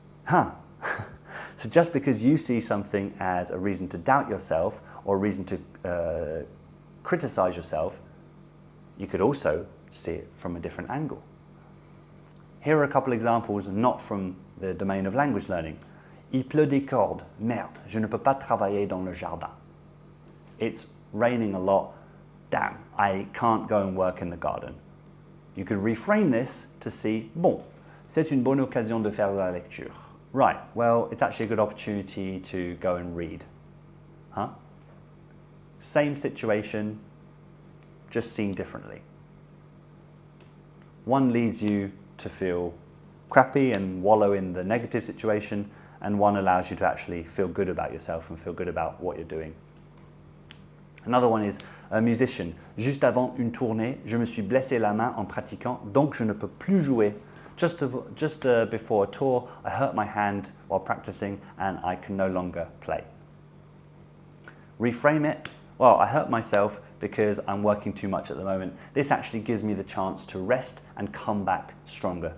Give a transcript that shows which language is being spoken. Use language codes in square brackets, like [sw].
[en] So just because you see something as a reason to doubt yourself or a reason to criticize yourself, you could also see it from a different angle. Here are a couple examples not from the domain of language learning. [fr] Il pleut des cordes. Merde, je ne peux pas travailler dans le jardin. [en] It's raining a lot. Damn, I can't go and work in the garden. You could reframe this to see, [fr] bon, c'est une bonne occasion de faire la lecture. [en] Right, well, it's actually a good opportunity to go and read. Same situation, just seen differently. One leads you to feel crappy and wallow in the negative situation, and one allows you to actually feel good about yourself and feel good about what you're doing. Another one is a musician. [fr] Juste avant une tournée, je me suis blessé la main en pratiquant, donc je ne peux plus jouer. [en] Just before a tour, I hurt my hand while practicing and I can no longer play. Reframe it. Well, I hurt myself because I'm working too much at the moment. This actually gives me the chance to rest and come back stronger.